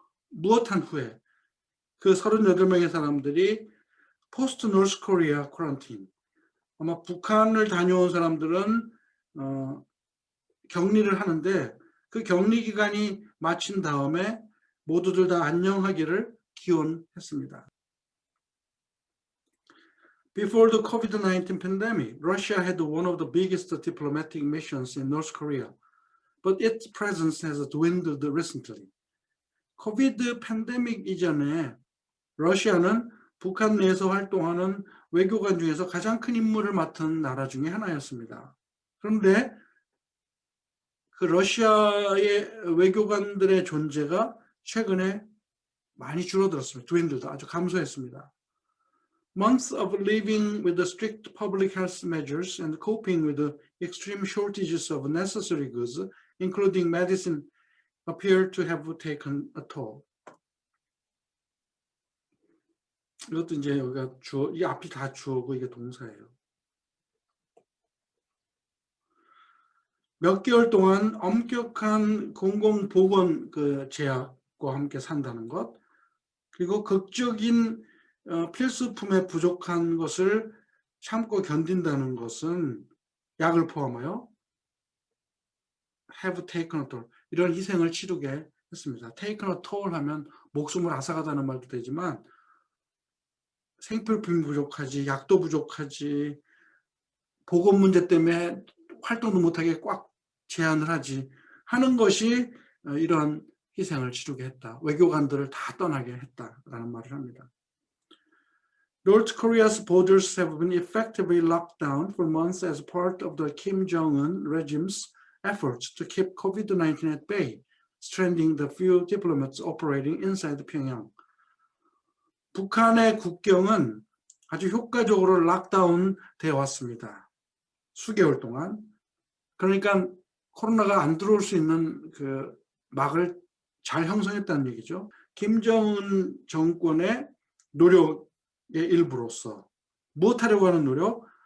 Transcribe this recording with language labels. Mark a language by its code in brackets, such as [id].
[ko] 무엇한 후에 그 38명의 사람들이 포스트 노스 코리아 쿼런틴, 아마 북한을 다녀온 사람들은 격리를 하는데 그 격리 기간이 마친 다음에 모두들 다 안녕하기를 기원했습니다. [en] Before the COVID-19 pandemic, Russia had one of the biggest diplomatic missions in North Korea, but its presence has dwindled recently. [ko] 코비드 팬데믹 이전에 러시아는 북한 내에서 활동하는 외교관 중에서 가장 큰 임무를 맡은 나라 중에 하나였습니다. 그런데 그 러시아의 외교관들의 존재가 최근에 많이 줄어들었습니다. dwindled, 아주 감소했습니다. [en] Months of living with the strict public health measures and coping with the extreme shortages of necessary goods, including medicine, appear to have taken a toll. [ko] 이것도 이제 여기가 주어, 이 앞이 다 주어고 이게 동사예요. 몇 개월 동안 엄격한 공공보건 그 제약과 함께 산다는 것, 그리고 극적인 필수품에 부족한 것을 참고 견딘다는 것은 약을 포함하여 [en] have taken a toll, [ko] 이런 희생을 치르게 했습니다. [en] taken a toll [ko] 하면 목숨을 앗아가다는 말도 되지만 생필품이 부족하지, 약도 부족하지, 보건 문제 때문에 활동도 못하게 꽉 제한을 하지 하는 것이 이런 희생을 치르게 했다. 외교관들을 다 떠나게 했다라는 말을 합니다. [en] North Korea's borders have been effectively locked down for months as part of the Kim Jong-un regime's efforts to keep COVID-19 at bay, stranding the few diplomats operating inside Pyongyang. [ko] 북한의 국경은 아주 효과적으로 락다운 되어 왔습니다. 수개월 동안. 그러니까 코로나가 안 들어올 수 있는 그 막을 잘 형성했다는 얘기죠. 김정은 정권의 노력의 일부로서 무엇하려고 하는 노력?